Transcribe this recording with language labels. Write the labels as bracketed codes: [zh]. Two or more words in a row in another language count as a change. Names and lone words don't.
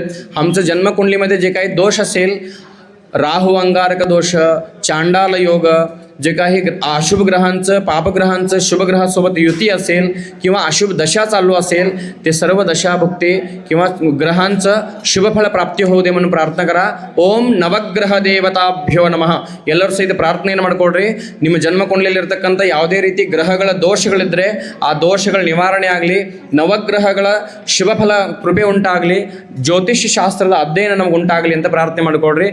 [mr] आमचं जन्मकुंडलीमध्ये जे काही दोष असेल, राहू अंगारक दोष, चांडाल योग, जे काही अशुभ ग्रहांचं पापग्रहांचं शुभग्रहासोबत युती असेल किंवा अशुभ दशा चालू असेल, ते सर्व दशाभुक्ती किंवा ग्रहांचं शुभफल प्राप्ती होऊ दे म्हणून प्रार्थना करा. [sa] ಓಂ ನವಗ್ರಹ ದೇವತಾಭ್ಯೋ ನಮಃ. [kn] ಎಲ್ಲರೂ ಸಹಿತ ಪ್ರಾರ್ಥನೆಯನ್ನು ಮಾಡ್ಕೊಳ್ರಿ. ನಿಮ್ಮ ಜನ್ಮಕುಂಡಲಿಯಲ್ಲಿ ಇರತಕ್ಕಂಥ ಯಾವುದೇ ರೀತಿ ಗ್ರಹಗಳ ದೋಷಗಳಿದ್ದರೆ ಆ ದೋಷಗಳ ನಿವಾರಣೆ ಆಗಲಿ, ನವಗ್ರಹಗಳ ಶುಭಫಲ ಕೃಪೆ ಉಂಟಾಗಲಿ, ಜ್ಯೋತಿಷ್ಯ ಶಾಸ್ತ್ರದ ಅಧ್ಯಯನ ನಮಗೆ ಉಂಟಾಗಲಿ ಅಂತ ಪ್ರಾರ್ಥನೆ ಮಾಡ್ಕೊಳ್ರಿ.